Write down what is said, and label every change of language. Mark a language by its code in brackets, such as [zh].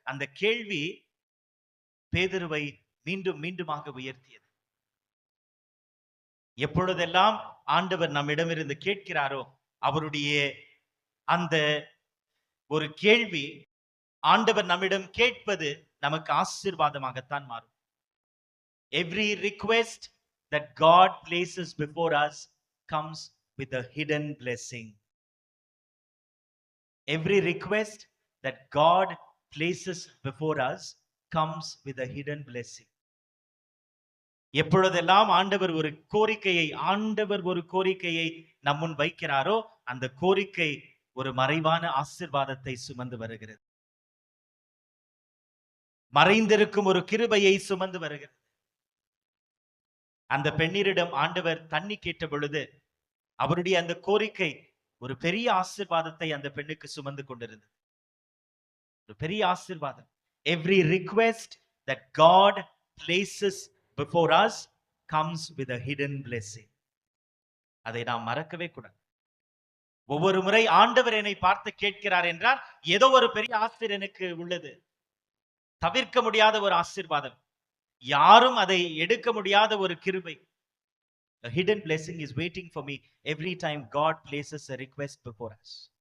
[ta] அந்த கேள்வி பேதுருவை மீண்டும் மீண்டுமாக உயர்த்தியது. எப்பொழுதெல்லாம் ஆண்டவர் நம்மிடமிருந்து கேட்கிறாரோ அவருடைய அந்த ஒரு கேள்வி, ஆண்டவர் நம்மிடம் கேட்பது நமக்கு ஆசீர்வாதமாகத்தான் மாறும். [en] Every request that God places before us comes with a hidden blessing. Every request that God places before us comes with a hidden blessing. [ta] எப்பொழுதெல்லாம் ஆண்டவர் ஒரு கோரிக்கையை நம்முன் வைக்கிறாரோ அந்த கோரிக்கை ஒரு மறைவான ஆசீர்வாதத்தை சுமந்து வருகிறது. மறைந்திருக்கும் ஒரு கிருபையை சுமந்து வருகிறது. அந்த பெண்ணிடம் ஆண்டவர் தண்ணி கேட்ட பொழுது அவருடைய அந்த கோரிக்கை ஒரு பெரிய ஆசீர்வாதத்தை அந்த பெண்ணுக்கு சுமந்து கொண்டிருந்தது. ஒரு பெரிய ஆசீர்வாதம். [en] Every request that God places before us comes with a hidden blessing. [ta] அதை நாம் மறக்கவே கூடாது. ஒவ்வொரு முறை ஆண்டவர் என்னை பார்த்து கேட்கிறார் என்றால் ஏதோ ஒரு பெரிய ஆசீர்வாதம் உள்ளது, தவிர்க்க முடியாத ஒரு ஆசீர்வாதம், யாரும் அதை எடுக்க முடியாத ஒரு கிருபை. [en] A hidden blessing is waiting for me every time God places a request before us.